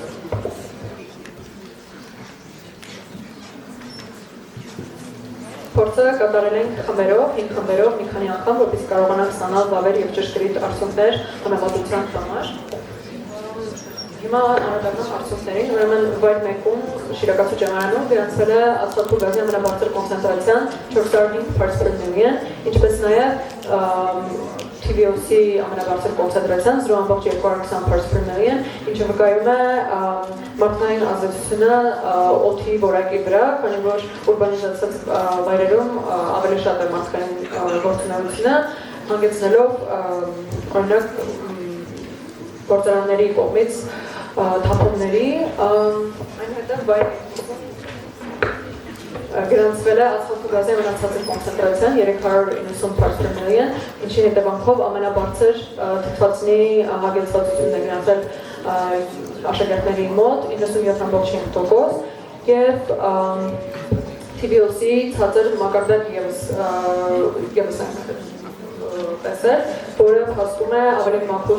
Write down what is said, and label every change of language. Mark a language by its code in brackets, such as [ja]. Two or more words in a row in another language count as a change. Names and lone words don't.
[hy] փորձը կատարել ենք խմբերով, 5 խմբերով, մի քանի անգամ, որպեսզի կարողանանք ստանալ լավեր եւ ճշգրիտ արդյունքներ համեմատության համար։ Հիմա անդրադառնանք արդյունքներին, ուրեմն վայր 1-ում Շիրակացու ճեմարանում գրանցվել է ածխաթթու գազի ամենաբարձր կոնցենտրացիան 405 [en] parts per million, [hy] ինչպես նաեւ TVOC-ի ամենաբարձր կոնցենտրացիան 0.220 [en] parts per million, [hy] ինչը վկայում է մարդկային ազդեցությունը օդի որակի վրա, քանի որ ուրբանիզացված վայրերում ավելի շատ է մարդկային գործունեությունը, հանգեցնելով օրինակ գործարանների կողմից թափոնների, այնուհետև գրանցվել է ածխաթթու գազի ամենացածր կոնցենտրացիան 390 [en] parts per million, [hy] ինչի հետևանքով ամենաբարձր թթվածնի հագեցվածությունն է գրանցվել աշակերտների մոտ 97.5% եւ TVOC-ի ցածր մակարդակ եւս տեսել, որը փաստում է ավելի մաքուր